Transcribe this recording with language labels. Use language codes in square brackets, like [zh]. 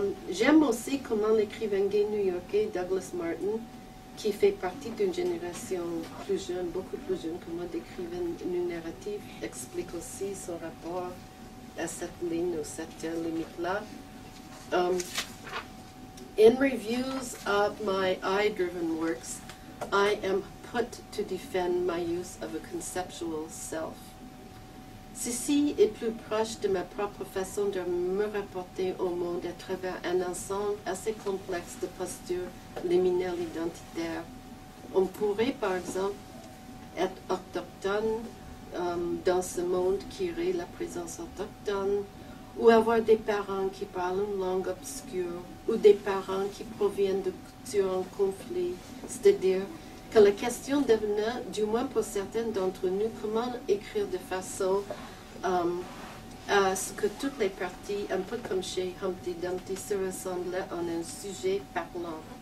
[fr] J'aime aussi comment l'écrivain gay new-yorkais Douglas Martin, qui fait partie d'une génération plus jeune, beaucoup plus jeune que moi, d'écrivains narratifs, explique aussi son rapport à cette ligne ou cette limite-là. [en] In reviews of my I-driven works, I am put to defend my use of a conceptual self. [fr] Ceci est plus proche de ma propre façon de me rapporter au monde à travers un ensemble assez complexe de postures liminaires identitaires. On pourrait, par exemple, être autochtone dans ce monde qui irait la présence autochtone, ou avoir des parents qui parlent une langue obscure, ou des parents qui proviennent de cultures en conflit, c'est-à-dire que la question devenait, du moins pour certains d'entre nous, comment écrire de façon à ce que toutes les parties, un peu comme chez Humpty Dumpty, se ressemblaient en un sujet parlant.